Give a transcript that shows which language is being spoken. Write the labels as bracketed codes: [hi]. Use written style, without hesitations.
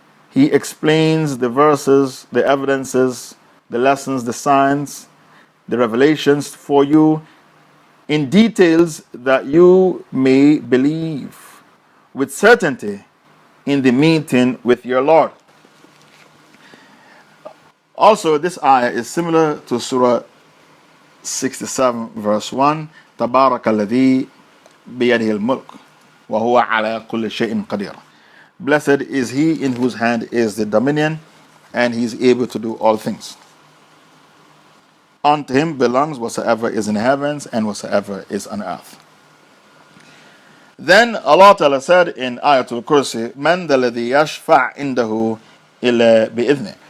[en] He explains the verses, the evidences, the lessons, the signs, the revelations for you in details that you may believe with certainty in the meeting with your Lord. Also, this ayah is similar to Surah 67, verse 1. [ar] تبارك الذي بيده الملك وهو على كل شيء قدير. [en] Blessed is he in whose hand is the dominion, and he is able to do all things. Unto him belongs whatsoever is in heavens and whatsoever is on earth. Then Allah Ta'ala said in Ayatul Kursi, [ar] Man dalladhi yashfa' indahu illa bi'idhni.